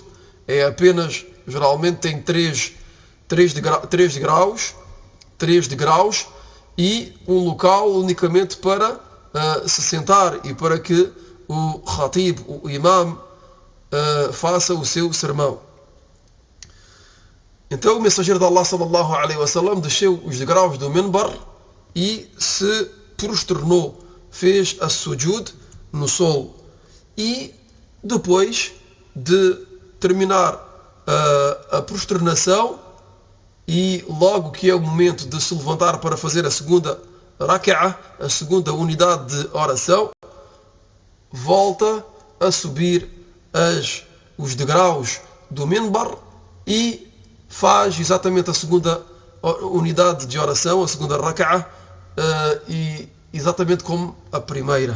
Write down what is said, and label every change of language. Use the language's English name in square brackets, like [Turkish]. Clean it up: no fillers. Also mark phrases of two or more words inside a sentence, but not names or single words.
[Portuguese] É apenas, geralmente tem 3 degraus e um local unicamente para se sentar e para que o khatib, o imam, faça o seu sermão. Então o mensageiro de Allah, [Arabic] صلى الله عليه وسلم, [Portuguese] desceu os degraus do minbar e se prosternou, fez a sujud no solo. E depois de terminar a prosternação, e logo que é o momento de se levantar para fazer a segunda rak'ah, a segunda unidade de oração, volta a subir os degraus do minbar e faz exatamente a segunda unidade de oração, a segunda rak'ah, e exatamente como a primeira.